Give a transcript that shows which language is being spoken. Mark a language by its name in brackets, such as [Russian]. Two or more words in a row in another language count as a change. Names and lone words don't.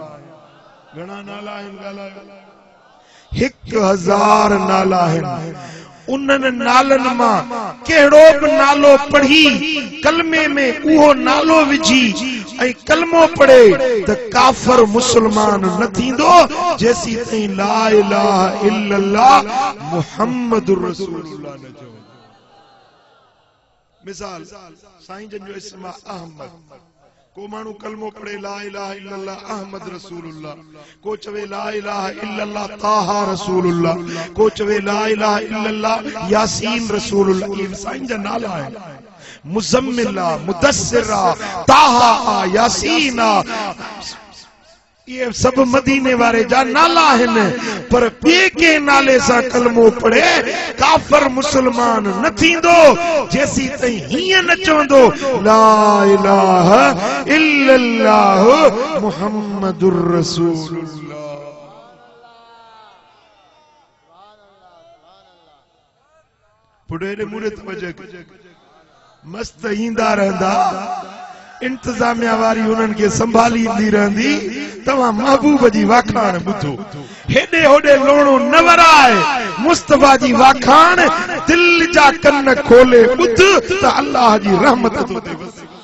[Sindhi] घणा नाला आहिनि? 1000 नाला आहिनि। उन्हनि नालनि मां कहिड़ो बि नालो पढ़ी कलमे में उहो नालो विझी ऐं कलमो पढ़े त काफ़िर मुसलमान न थींदो जेसी ताईं [Arabic] لا إله إلا الله محمد رسول الله [Sindhi] न चवे। मिसाल साईं जन जो इस्म अहमद, को मानू कलमो पढ़े [Arabic] لا إله إلا الله أحمد رسول الله, [Sindhi] को चवे [Arabic] لا إله إلا الله طه رسول الله, [Sindhi] को चवे [Arabic] لا إله إلا الله يس رسول الله. [Sindhi] ये साईं जा नाला है। मुज़म्मिला, मुदस्सिरा, ताहा, यासीना, ये सब मदीने वारे जा नाला आहिनि। पर ॿिए के नाले सां कलमो पढ़े काफ़िर मुसलमान न थींदो जेसी ताईं हीअं न चवंदो [Arabic] لا إله إلا الله محمد رسول الله. [Sindhi] पुढे मुड़े तवज्जो मस्त ईंदा रहंदा, इंतजामिया वारी उन्हनि खे संभाली ईंदी रहंदी। तव्हां महबूब जी वाखाण ॿुधो, हेॾे होॾे लोणो न वराए, मुस्तफा जी वाखाण दिल जा कन खोले ॿुध त अल्लाह जी रहमत तो ते वसे।